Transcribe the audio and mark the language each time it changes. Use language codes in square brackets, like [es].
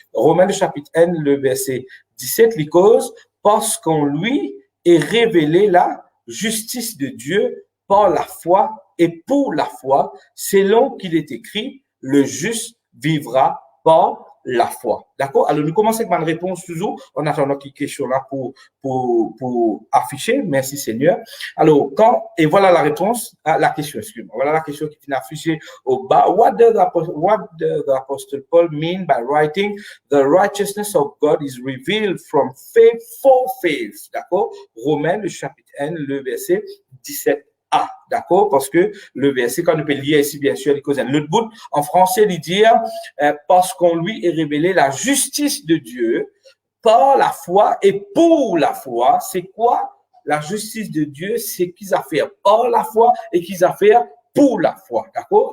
[fr] Romains, le chapitre 1, le verset 17. Les causes, parce qu'en lui est révélée la justice de Dieu par la foi et pour la foi, selon qu'il est écrit, le juste vivra par la foi. D'accord? Alors, nous commençons avec ma réponse toujours en attendant qu'il y ait question là pour afficher. Merci Seigneur. Alors, et voilà la réponse à la question, excuse-moi. Voilà la question qui est affichée au bas. [en] What does the Apostle Paul mean by writing the righteousness of God is revealed from faith for faith? [fr] D'accord? Romains, le chapitre 1, le verset 17. Ah, d'accord, parce que le verset, quand on peut lire ici, bien sûr, les causes l'autre bout, en français, il dit, parce qu'on lui est révélé la justice de Dieu par la foi et pour la foi. C'est quoi la justice de Dieu? C'est qu'ils a fait par la foi et qu'ils a fait pour la foi, d'accord?